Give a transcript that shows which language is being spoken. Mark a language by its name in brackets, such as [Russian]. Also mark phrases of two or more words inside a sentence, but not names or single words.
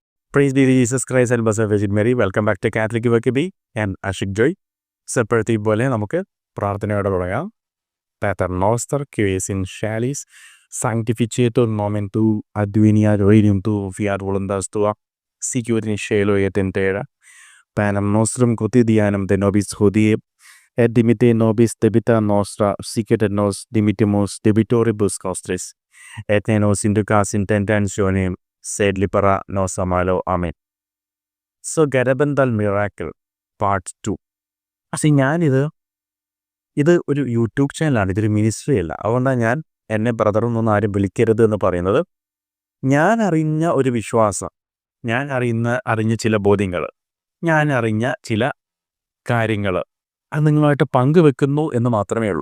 [English] Praise be to Jesus Christ and Blessed Virgin Mary. Welcome back to Catholic Workby and Ashik Joy. [Malayalam] സെപ്പഴത്തി പോലെ നമുക്ക് പ്രാർത്ഥനയോടെ തുടങ്ങാം. [Latin] Pater noster que es in chalice, sanctificetur nomen tu, adveniat regnum tuum, fiat voluntas tua, sicut in cielo et in terra. Panem nostrum quotidianum de nobis hodie, et dimitte nobis debita nostra, sicut et nos dimittimus debitoribus nostris, et ne nos inducas in tentationem, sed libera nos a malo. Amen. [English] So, Garabandal Miracle, Part 2. [Malayalam] ഇത് ഒരു യൂട്യൂബ് ചാനലാണ്, ഇതൊരു മിനിസ്ട്രി അല്ല. അതുകൊണ്ടാണ് ഞാൻ എന്നെ ബ്രദറൊന്നും ആരും വിളിക്കരുത് എന്ന് പറയുന്നത്. ഞാൻ അറിഞ്ഞ ഒരു വിശ്വാസം, ഞാൻ അറിഞ്ഞ ചില ബോധ്യങ്ങൾ, ഞാൻ അറിഞ്ഞ ചില കാര്യങ്ങൾ അത് നിങ്ങളുമായിട്ട് പങ്കുവെക്കുന്നു എന്ന് മാത്രമേ ഉള്ളൂ.